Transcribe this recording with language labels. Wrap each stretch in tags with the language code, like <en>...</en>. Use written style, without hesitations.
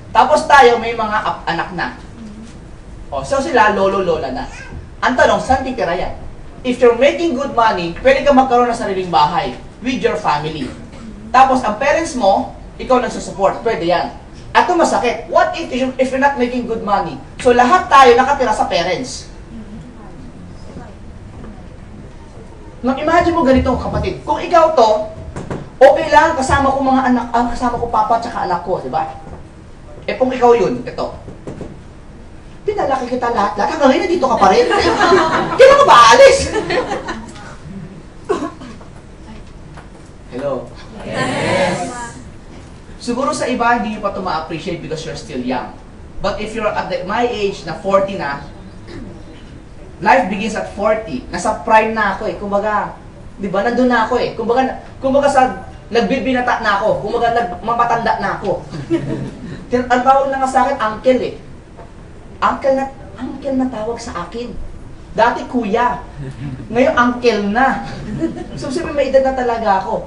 <tl>Tapos tayo may mga anak na. O, so sila, lolo-lola na. Ang tanong, saan titira yan?</tl> <en>If you're making good money,</en> <tl>pwede ka magkaroon ng sariling bahay</tl> <en>with your family.</en> <tl>Tapos, ang parents mo, ikaw nagsusupport. Pwede yan. At ito masakit.</tl> <en>What if you're not making good money?</en> <tl>So, lahat tayo nakatira sa parents. Imagine mo ganito, kapatid. Kung ikaw to, okay lang, kasama ko mga anak, kasama ko papa at anak ko, di ba? Eh kung ikaw yun, ito. Pinalaki kita lahat-lahat. Hanggang ngayon, nandito ka pa rin. Kailan ka ba aalis? Hello? Yes. Siguro sa iba, hindi nyo pa ito ma-appreciate</tl> <en>because you're still young. But if you're at my age,</en> <tl>na 40 na,</tl> <en>life begins at 40.</en> <tl>Nasa prime na ako eh. Kumbaga, di ba, nandun na ako eh. Kumbaga sa, nagbibinata na ako. Kumbaga, mamatanda na ako. Ang tawag na nga sa akin, uncle eh. Uncle na tawag sa akin. Dati kuya. Ngayon, uncle na. So, sabi may edad na talaga ako.</tl>